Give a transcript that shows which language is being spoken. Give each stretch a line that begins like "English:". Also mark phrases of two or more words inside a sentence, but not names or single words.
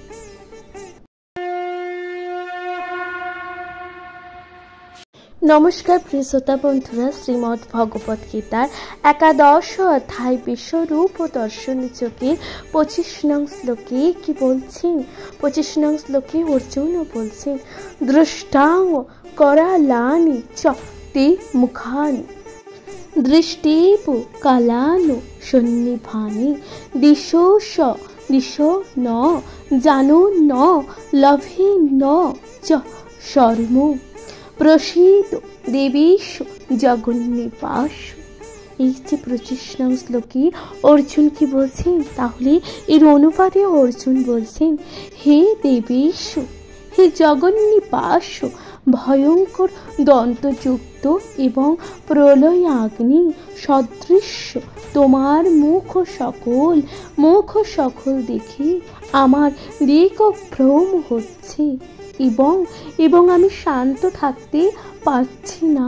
Bangla: নমস্কার প্রিয় শ্রোতা বন্ধুরা, শ্রীমদ্ ভগবত গীতার 11 অধ্যায় বিশ্বরূপ দর্শন চোখের 25 নং শ্লোকে কি বলছেন? 25 নং শ্লোকে অর্জুনও বলছেন,
Sanskrit: দৃষ্টাং করালানি চ তে মুখানি দৃষ্টিপ কালানো সন্নিভানি দিশো ন জানো ন লভে ন চ শর্ম প্রসীদ দেবীশ জগন্নিবাস।
Bangla: এই যে 25 নং শ্লোকে অর্জুন কি বলছেন? তাহলে এর অনুবাদে অর্জুন বলছেন, হে দেবীশ, হে জগন্নিবাস, ভয়ঙ্কর দন্তযুক্ত এবং প্রলয় অগ্নি সদৃশ্য তোমার মুখ সকল দেখে আমার দিকভ্রম হচ্ছে এবং আমি শান্ত থাকতে পারছি না।